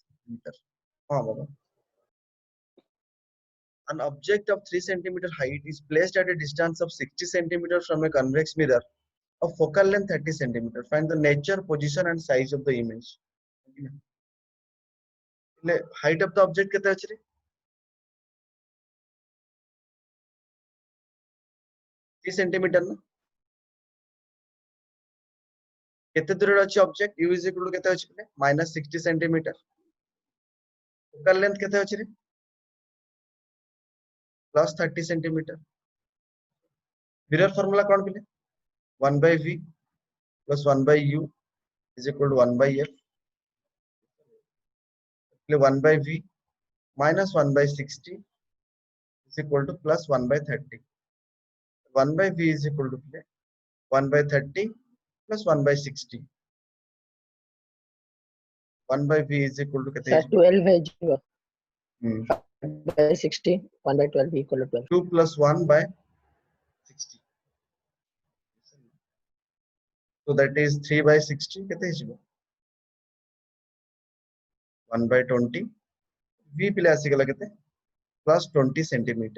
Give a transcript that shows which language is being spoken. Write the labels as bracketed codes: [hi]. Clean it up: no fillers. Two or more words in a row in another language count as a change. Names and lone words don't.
[en] 3 centimeters. Baba. An object of 3 centimeter height is placed at a distance of 60 centimeters from a convex mirror of focal length 30 centimeters. Find the nature, position and size of the image. Height of the object [or] କେତେ ଅଛି ରେ? [en] 3 centimeter ना? [or] କେତେ ଦୂର ଅଛି ऑब्जेक्ट? [en] U is equal to [or] କେତେ ଅଛି [en] minus 60 centimeter. Focal length [or] କେତେ ଅଛି ରେ? [en] plus 30 centimeter. Mirror formula [or] କଉଣ ପିଲେ? [en] 1 by V plus 1 by U is equal to 1 by F. 1 by V minus 1 by 60 is equal to plus 1 by 30. 1 by V is equal to 1 by 30 plus 1 by 60. 1 by V is equal to [hi] Sir, 12 है जो [en] 5 by 60, 1 by 12 equal to 12. 2 plus 1 by 60. So that is 3 by 60. 1 by 20. V plus 20 centimeter.